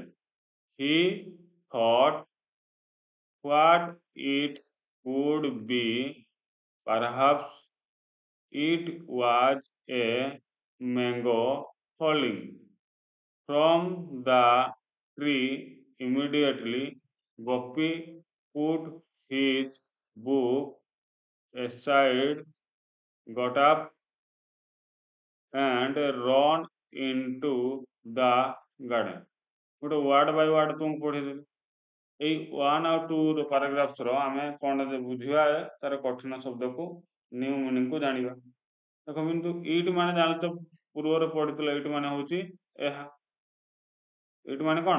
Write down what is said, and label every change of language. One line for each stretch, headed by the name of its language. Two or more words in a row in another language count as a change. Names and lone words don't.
English: He thought what it would be, perhaps it was a mango falling from the tree। Immediately Gopi put his book aside, got up and ran into the garden।
Odia: ଗୋଟେ
English: word by word
Odia: ତୁମକୁ ପଢିଦେଲି। ଏଇ 1 ଆଉ 2 ପାରାଗ୍ରାଫ୍ସର ଆମେ କ'ଣ ବୁଝିବା, ତାର କଠିନ ଶବ୍ଦକୁ ନ୍ୟୁ ମିନିଂକୁ ଜାଣିବା। ଦେଖ କିନ୍ତୁ ଇଟ୍ ମାନେ ଜାଣିଛ, ପୂର୍ବରୁ ପଢିଥିଲା। ଇଟ୍ ମାନେ ହଉଛି ଏହା। ଇଟ୍ ମାନେ କ'ଣ?